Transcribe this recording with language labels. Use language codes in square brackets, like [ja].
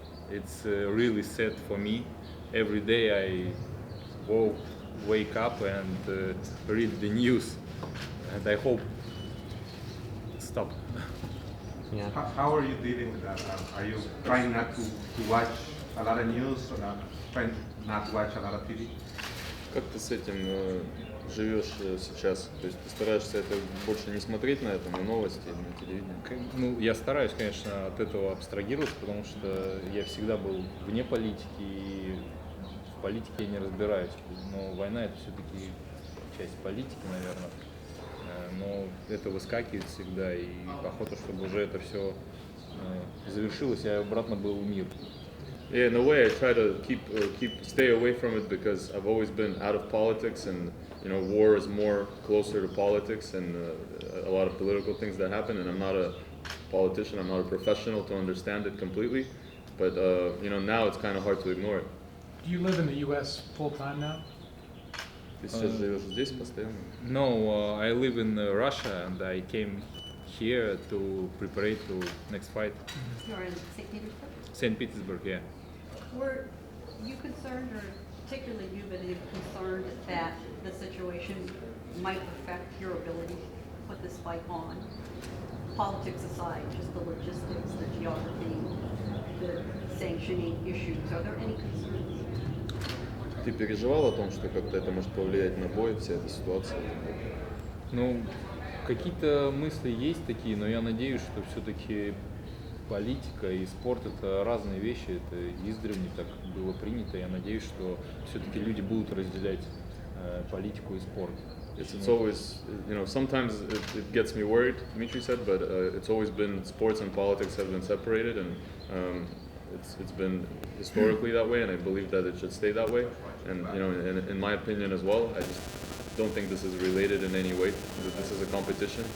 [en] It's really sad for me. Every day I wake up and read the news, and I hope stop. Yeah. How are you dealing with that? Are you trying not to watch a lot of news, or trying not to watch a lot of TV? [ru] Как ты с этим живешь сейчас? То есть ты стараешься это больше не смотреть на это, на новости, на телевидении? Ну, я стараюсь, конечно, от этого абстрагироваться, потому что я всегда был вне политики, и в политике я не разбираюсь. Но война — это все-таки часть политики, наверное. Но это выскакивает всегда, и охота, чтобы уже это все завершилось, и обратно был мир. [en] Yeah, in a way, I try to stay away from it because I've always been out of politics, and war is more closer to politics and a lot of political things that happen. And I'm not a politician, I'm not a professional to understand it completely. But now it's kind of hard to ignore it. Do you live in the U.S. full time now? [ru] Ты сейчас живешь здесь постоянно? [en] No, I live in Russia, and I came here to prepare to next fight. You're in St. Petersburg? St. Petersburg, yeah. Were you concerned, or particularly you, but concerned that the situation might affect your ability to put this fight on? Politics aside, just the logistics, the geography, the sanctioning issues, are there any concerns? [ru] Ты переживал о том, что как-то это может повлиять на бой, вся эта ситуация? Ну, какие-то мысли есть такие, но я надеюсь, что все-таки политика и спорт — это разные вещи, это издревле так было принято. Я надеюсь, что все-таки люди будут разделять политику и спорт. [en] It's always, sometimes it gets me worried, Dmitry said, but it's always been sports and politics have been separated, and it's been historically that way, and I believe that it should stay that way. And in my opinion as well, I just don't think this is related in any way. This is a competition.